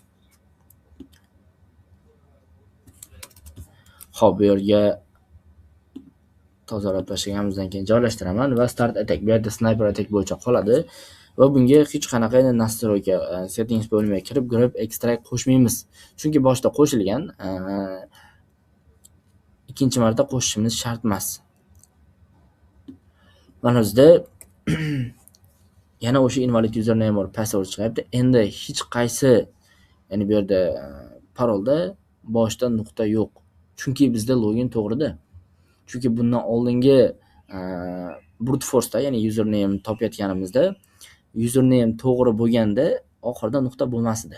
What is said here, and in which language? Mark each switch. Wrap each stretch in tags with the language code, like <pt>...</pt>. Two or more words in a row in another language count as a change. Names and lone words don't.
<uz>Xo'p, bu yerga tozalab tashlaganimizdan keyin joylashtiraman va</uz> <en>start attack,</en> <uz>bu yerda</uz> <en>sniper attack</en> <uz>bo'yicha qoladi va bunga hech qanaqa nastroyka settings bo'lmay kirib</uz> <en>grab extract</en> <uz>qo'shmaymiz. Chunki boshda qo'shilgan, ikkinchi marta qo'shishimiz shart emas. Mana bizda yana o'sha</uz> <en>invalid username or password</en> <uz>chiqyapti. Endi hech qaysi, ya'ni bu yerda parolda boshda nuqta yo'q. Chunki bizda login to'g'rida. Chunki bundan oldingi</uz> <en>brute force'da,</en> <uz>ya'ni username topayotganimizda username to'g'ri bo'lganda oxirida nuqta bo'lmas edi.</uz>